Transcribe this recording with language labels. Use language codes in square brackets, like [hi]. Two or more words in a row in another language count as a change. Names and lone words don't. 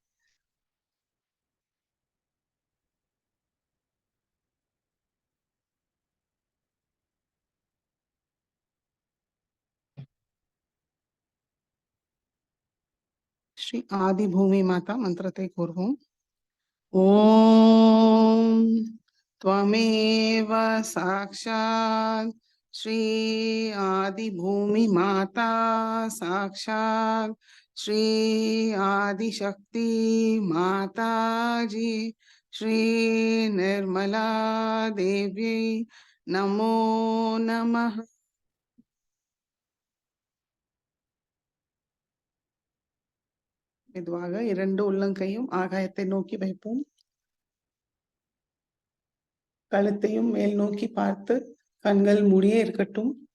[ta] ஸ்ரீ ஆதி பூமி மாதா மந்திரத்தை கூறுவோம். [sa] ஓம் त्वमेव साक्षात् श्री आदि भूमि माता साक्षात् श्री आदिशक्ति माता जी श्री निर्मला देव्यै नमो नमः। [ta] மெதுவாக 2 உள்ளங்கையும் ஆகாயத்தை நோக்கி வைப்போம். கழுத்தையும் மேல் நோக்கி பார்த்து கண்கள் மூடியே இருக்கட்டும்.